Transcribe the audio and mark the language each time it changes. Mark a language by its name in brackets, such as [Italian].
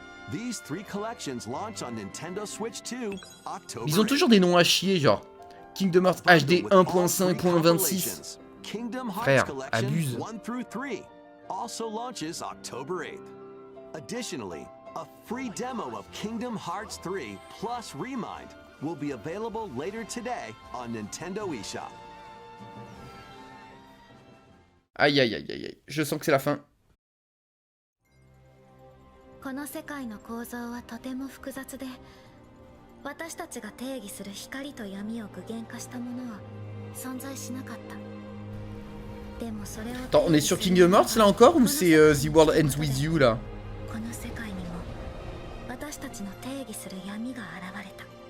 [English] These 3 collections launch on Nintendo Switch 2 October. [French] Ils ont toujours des noms à chier, genre Kingdom Hearts HD 1.5.26. Frère, abuse. [English] 1 through 3 also launches October 8th. Additionally, a free demo of Kingdom Hearts 3 plus Remind will be available later today on Nintendo eShop. [French] Aïe aïe aïe aïe aïe, je sens que c'est la fin. [Japanese] この世界の構造はとても複雑で、私たちが定義する光と闇を具現化したものは存在しなかった。でもそれを [French] Attends, on est sur Kingdom Hearts là encore ou c'est The World Ends With You là? [Japanese] この世界にも私たちの定義する闇が現れた。